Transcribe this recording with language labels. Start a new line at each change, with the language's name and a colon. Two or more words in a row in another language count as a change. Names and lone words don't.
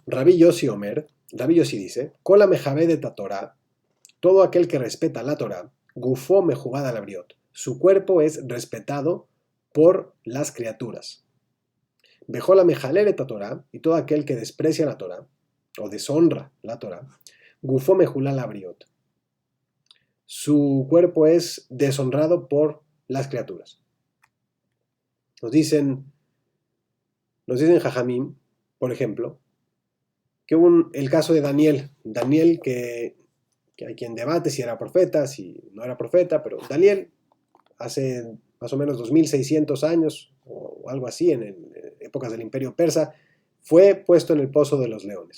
Hebrew: רבי יוסי אומר,
Spanish: Rabbi Yossi dice,
Hebrew: כל המכבד את התורה,
Spanish: todo aquel que respeta la Torah,
Hebrew: גופו מכובד על הבריות,
Spanish: su cuerpo es respetado por las criaturas.
Hebrew: וכל המחלל את התורה,
Spanish: y todo aquel que desprecia la Torah, o deshonra la Torah,
Hebrew: גופו מחולל הבריות,
Spanish: su cuerpo es deshonrado por las criaturas. Nos dicen Jajamim, por ejemplo, que hubo el caso de Daniel, que hay quien debate si era profeta, si no era profeta, pero Daniel, hace más o menos 2600 años, o algo así, en épocas del Imperio Persa, fue puesto en el pozo de los leones.